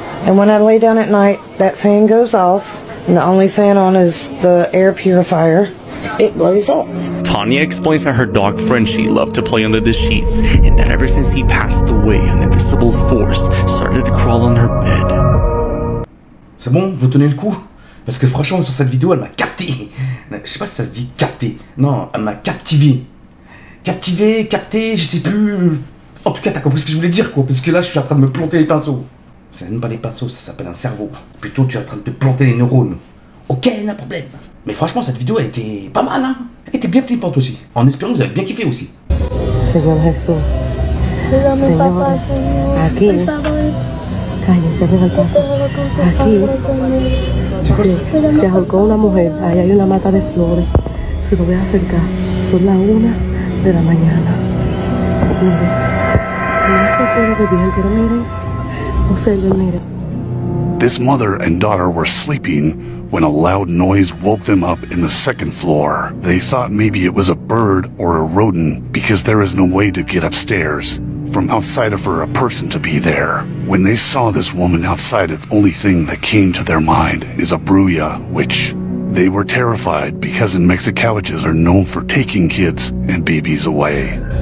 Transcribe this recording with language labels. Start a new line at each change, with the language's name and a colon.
English: And when I lay down at night, that fan goes off, and the only fan on is the air purifier. It blows up. Tanya explains that her dog Frenchie loved to play under the sheets, and that ever since he passed away, an invisible force started to crawl on her bed.
French: C'est bon, vous tenez le coup? Parce que franchement, sur cette vidéo, elle m'a capté. Je sais pas si ça se dit capté. Non, elle m'a captivé. Captivé, capté, je sais plus. En tout cas, t'as compris ce que je voulais dire, quoi. Parce que là, je suis en train de me planter les pinceaux. C'est même pas des pinceaux, ça s'appelle un cerveau. Plutôt, tu es en train de te planter les neurones. Ok, pas de problème. Mais franchement, cette vidéo, elle était pas mal, hein. Elle était bien flippante aussi. En espérant que vous avez bien kiffé aussi.
Spanish: Señor Jesús. Señor, aquí. Cállense, abren el paso. Aquí se ahorcó una mujer. Ahí hay una mata de flores. Se lo voy a acercar. Son las 1 de la mañana. Miren, no se puede ver bien, pero miren. Observen, miren.
English: This mother and daughter were sleeping when a loud noise woke them up in the second floor. They thought maybe it was a bird or a rodent because there is no way to get upstairs from outside of her a person to be there. When they saw this woman outside, the only thing that came to their mind is a bruja, which they were terrified because in Mexicalities are known for taking kids and babies away.